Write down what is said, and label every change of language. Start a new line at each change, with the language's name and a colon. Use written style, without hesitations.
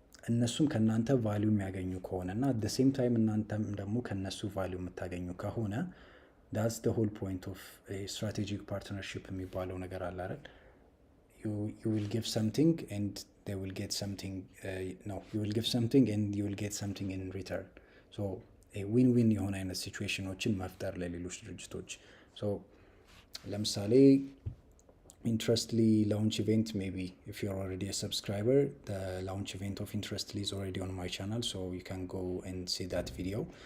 Amharic: እነሱም ከእናንተ ቫሊዩ የሚያገኙ ከሆነ እና
English: አት ዘ ሴም ታይም
Amharic: እናንተም ደግሞ ከእነሱ ቫሊዩ የምታገኙ ከሆነ
English: ዳትስ ዘ ሆል ፖይንት ኦፍ ስትራቴጂክ ፓርትነርሺፕ
Amharic: የሚባለው ነገር አለ አይደል?
English: you will give something and they will get something. No, you will give something and you will get something in return. so
Amharic: ዊን ዊን የሆነ አይነት ሲቹዌሽኖችን መፍጠር ለሌሎች ድርጅቶች። ሶ ለምሳሌ
English: ኢንትረስትሊ ላውንች ኢቨንት ሜቢ ኢፍ ዩ አር ኦልሬዲ አ ሰብስክራይበር the launch event of Interestly is already on my channel, so you can go and see that video.